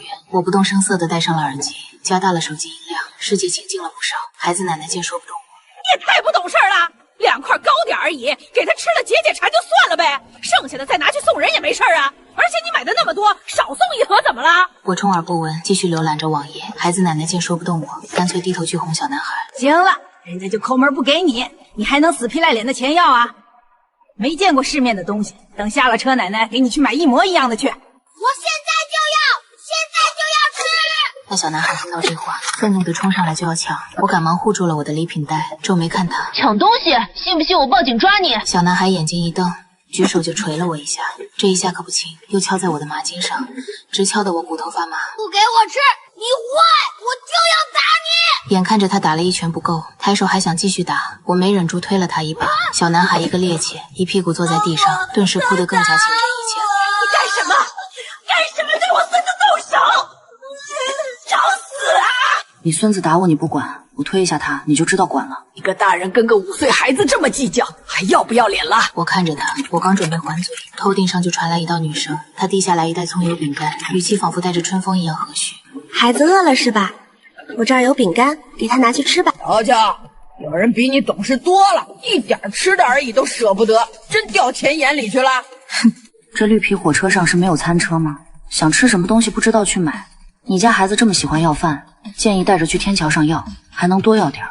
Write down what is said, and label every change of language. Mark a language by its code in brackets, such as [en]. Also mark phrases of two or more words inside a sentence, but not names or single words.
[zh] 我不动声色地戴上了耳机，加大了手机音量，世界清静了不少。孩子奶奶见说不动我，你也太不懂事了！2块糕点而已，给他吃了解解馋就算了呗，剩下的再拿去送人也没事啊。而且你买的那么多，少送1盒怎么了？我充耳不闻，继續瀏覽着网頁。孩子奶奶見說不動我，乾脆低頭去哄小男孩。行了，人家就摳門不給你，你還能死皮賴臉的錢要啊？沒見過世面的東西，等下了車，奶奶給你去買一模一樣的去。我現在就要吃！那小男孩聽到這話，憤怒地衝上來就要搶，我趕忙護住了我的禮品袋，皺眉看他。搶東西，信不信我報警抓你？小男孩眼睛一瞪，舉手就捶了我一下，這一下可不輕，又敲在我的麻筋上，直敲得我骨頭發麻。不給我吃，你壞，我就要打你！眼看着他打了一拳不夠，抬手還想繼續打，我沒忍住推了他一把。小男孩一個趔趄，一屁股坐在地上，頓時哭得更加情真意切了。你幹什麼？幹什麼對我孫子動手？找死啊！你孫子打我你不管，我推一下他你就知道管了。一個大人跟個5歲孩子這麼計較，還要不要臉了？我看着他，我剛準備還嘴，頭頂上就傳來一道女聲，她遞下來一袋蔥油餅乾，語氣仿佛帶着春風一樣和煦。孩子餓了是吧？我這兒有餅乾，給他拿去吃吧。瞧瞧，有人比你懂事多了，一點吃的而已都捨不得，真掉錢眼裡去了。哼，這綠皮火車上是沒有餐車嗎？想吃什麼東西不知道去買。你家孩子這麼喜歡要飯，建議帶着去天橋上要，還能多要點。